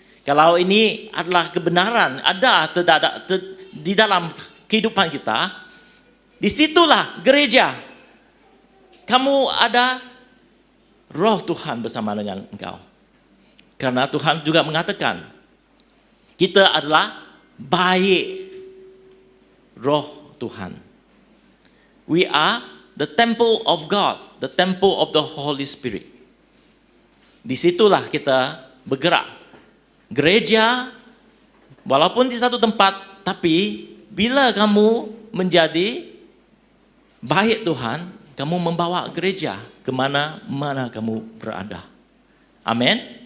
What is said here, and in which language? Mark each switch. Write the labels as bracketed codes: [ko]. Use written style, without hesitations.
[id] Kalau ini adalah kebenaran, ada di dalam kehidupan kita, disitulah gereja. Kamu ada roh Tuhan bersama dengan engkau. Karena Tuhan juga mengatakan, kita adalah baik roh Tuhan. [en] We are the temple of God, the temple of the Holy Spirit. [id] Disitulah kita bergerak. Gereja, walaupun di satu tempat, tapi bila kamu menjadi baik Tuhan, kamu membawa gereja kemana-mana kamu berada. Amin.